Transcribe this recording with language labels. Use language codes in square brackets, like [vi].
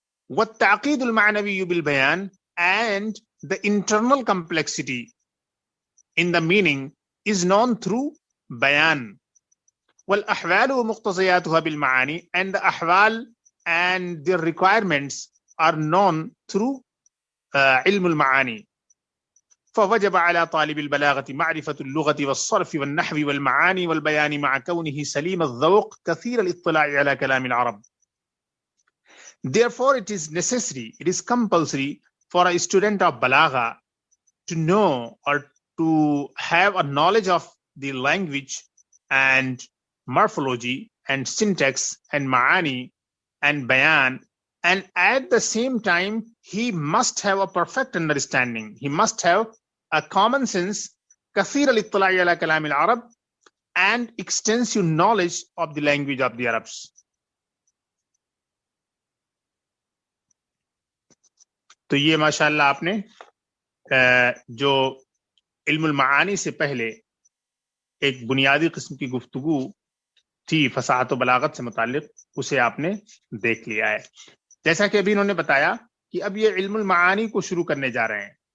[ar] وَالتَّعْقِيدُ الْمَعْنَوِيُّ بِالْبَيَانِ, [en] and the internal complexity in the meaning is known through bayan. [ar] وَالْأَحْوَالُ وَمُقْتَضِيَاتُهَا بِالْمَعَانِي, [en] and the ahwal and their requirements are known through علم المعاني. [ar] فوجب على طالب البلاغة معرفة اللغة والصرف والنحو والمعاني والبيان مع كونه سليم الذوق كثير الاطلاع على كلام العرب. [en] Therefore, it is necessary, it is compulsory for a student of balagha to know or to have a knowledge of the language and morphology and syntax and ma'ani and bayan, and at the same time he must have a perfect understanding, he must have a common sense, [ar] kathir al-ittala'i ala kalam al-Arab, [en] and extensive knowledge of the language of the Arabs. [ur] تو یہ ماشاءاللہ آپ نے جو علم المعانی سے پہلے ایک بنیادی قسم کی گفتگو تھی فصاحت و بلاغت سے متعلق، اسے آپ نے دیکھ لیا ہے. جیسا کہ ابھی انہوں نے بتایا کہ اب یہ علم المعانی کو شروع کرنے جا رہے ہیں.